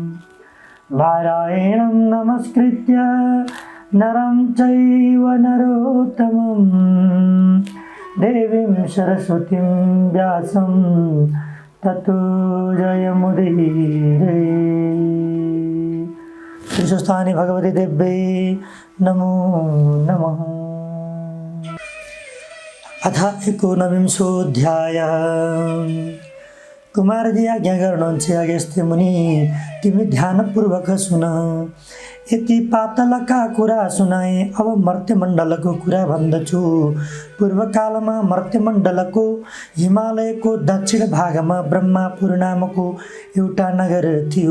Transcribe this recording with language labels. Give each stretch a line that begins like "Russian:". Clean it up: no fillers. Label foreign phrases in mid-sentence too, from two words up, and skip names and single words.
Sanskrit: नारायणं नमस्कृत्य नरं चैव नरोत्तमं देवीं सरस्वतीं व्यासं ततो जयमुदीरये। श्रीस्वस्थानि भगवती देव्यै नमो नमः। अथ एकोनविंशोऽध्यायः।
Nepali: कुमारजी आज्ञा गर्नुहुन्छ अगस्त्य मुनि, तिमी ध्यानपूर्वक सुन। यति पातलका कुरा सुनाए, अब मर्त्यमण्डलको कुरा भन्दछु। पूर्वकालमा मर्त्यमण्डलको हिमालयको दक्षिण भागमा ब्रह्मापुर नामको एउटा नगर थियो।